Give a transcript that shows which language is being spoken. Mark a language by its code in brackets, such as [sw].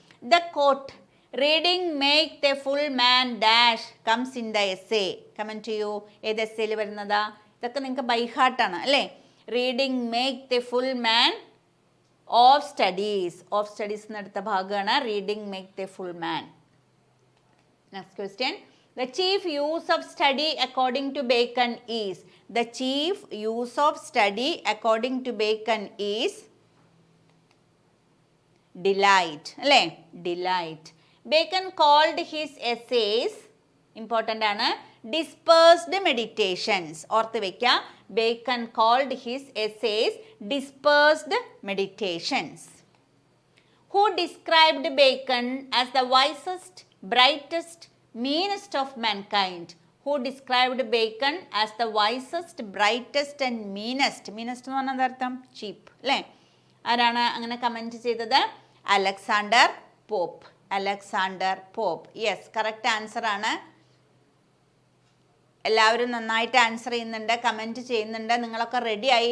[en] The quote reading make the full man dash comes in the essay. [ml] Comment ചെയ്യൂ, ഏത് എസ്സേയിൽ വരുന്നതാ? ഇതൊക്കെ നിങ്ങൾക്ക് ബൈഹാർട്ടാണ് അല്ലേ? [en] Reading make the full man of studies. [ml] Of studies എന്നെടുത്ത ഭാഗമാണ് [en] Reading make the full man. Next question. The chief use of study according to Bacon is. The chief use of study according to Bacon is delight. [ml] അല്ലേ? [en] Delight. Bacon called his essays, important ആണ്, dispersed meditations. [ml] ഓർത്ത് വയ്ക്കുക. [en] Bacon called his essays dispersed meditations. Who described Bacon as the wisest, brightest, meanest of mankind? Who described Bacon as the wisest, brightest and meanest? [ml] Meanest എന്ന് പറഞ്ഞാൽ അർത്ഥം ചീപ്പ് അല്ലേ? ആരാണ് അങ്ങനെ comment ചെയ്തത്? Alexander pop. Alexander pop. Yes, correct answer ആണ്. എല്ലാവരും നന്നായിട്ട് ആൻസർ ചെയ്യുന്നുണ്ട്, കമൻറ്റ് ചെയ്യുന്നുണ്ട്. നിങ്ങളൊക്കെ റെഡി ആയി.